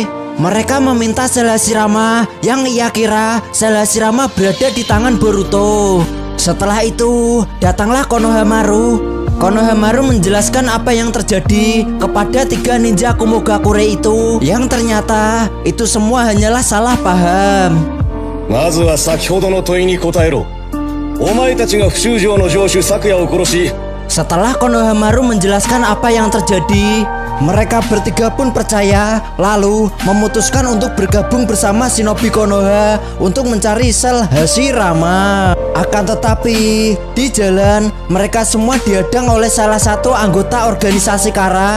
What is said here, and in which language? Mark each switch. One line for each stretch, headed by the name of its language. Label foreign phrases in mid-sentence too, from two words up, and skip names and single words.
Indonesian: Mereka meminta sel Hashirama yang ia kira sel Hashirama berada di tangan Boruto. Setelah itu, datanglah Konohamaru. Konohamaru menjelaskan apa yang terjadi kepada 3 ninja Kumogakure itu, yang ternyata itu semua hanyalah salah paham.
Japanese: まずは先ほどの問いに答えろ。お前たちが不習城の城主昨夜を殺し、
Indonesian: Setelah Konohamaru menjelaskan apa yang terjadi, mereka bertiga pun percaya, lalu memutuskan untuk bergabung bersama Shinobi Konoha untuk mencari sel Hashirama. Akan tetapi, di jalan mereka semua dihadang oleh salah satu anggota organisasi Kara.